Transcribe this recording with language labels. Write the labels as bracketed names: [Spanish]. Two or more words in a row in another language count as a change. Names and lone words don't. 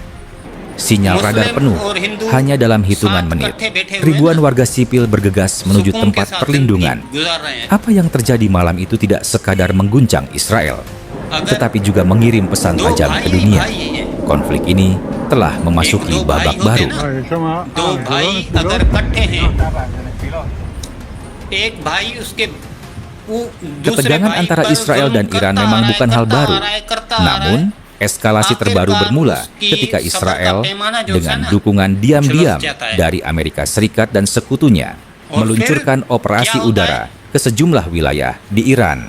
[Indonesian] Sinyal radar penuh hanya dalam hitungan menit. Ribuan warga sipil bergegas menuju tempat perlindungan. Apa yang terjadi malam itu tidak sekadar mengguncang Israel, tetapi juga mengirim pesan tajam ke dunia. Konflik ini telah memasuki babak baru. [Hindi] दो भाई अगर इकट्ठे हैं, एक भाई उसके [Indonesian] Ketegangan antara Israel dan Iran memang bukan hal baru. Namun, eskalasi terbaru bermula ketika Israel dengan dukungan diam-diam dari Amerika Serikat dan sekutunya meluncurkan operasi udara ke sejumlah wilayah di Iran.